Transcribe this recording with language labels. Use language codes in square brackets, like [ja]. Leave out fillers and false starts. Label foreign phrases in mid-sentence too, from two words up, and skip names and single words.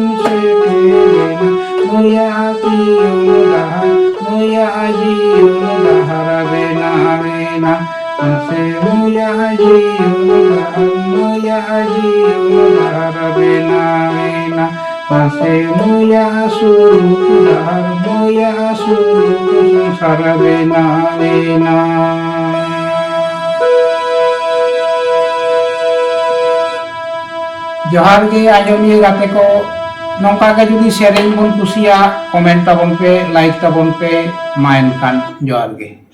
[sat] seterena, moya ajiyon dahar, moya ajiyon dahar benalena, masih moya ajiyon dahar, moya ajiyon dahar benalena, masih moya asulu dahar, moya asulu kosongsar benalena. जोहार गे आंजोमिया गाते को नौका के जुदी सेरेंज बन कुसिया कमेंट ताबन पे लाइक ताबन पे मा एनखान जोहार गे।